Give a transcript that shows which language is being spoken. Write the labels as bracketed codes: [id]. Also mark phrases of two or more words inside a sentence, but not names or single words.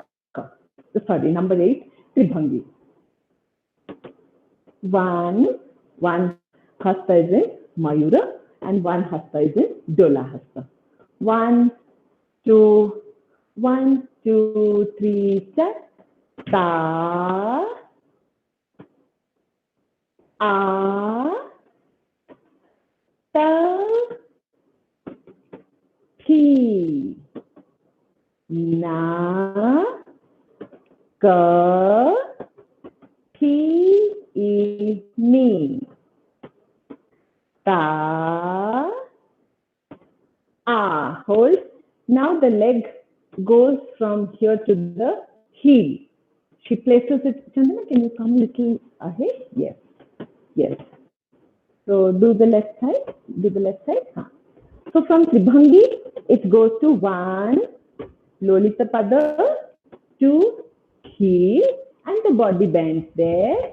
[en] Sorry, number 8, Tribhangi. One hasta is in Mayura and one hasta is in Dola hasta. 1, 2, 1, 2, 3, step. Ta, a, ta, thi, na, ka, thi, e, ni, ta, a. Hold. Now the leg goes from here to the heel. She places it. Chandana, can you come little ahead? Yes. Yes. So do the left side. Do the left side. Huh. So from Tribhangi, it goes to 1, Lolita Pada, 2, heel, and the body bends there.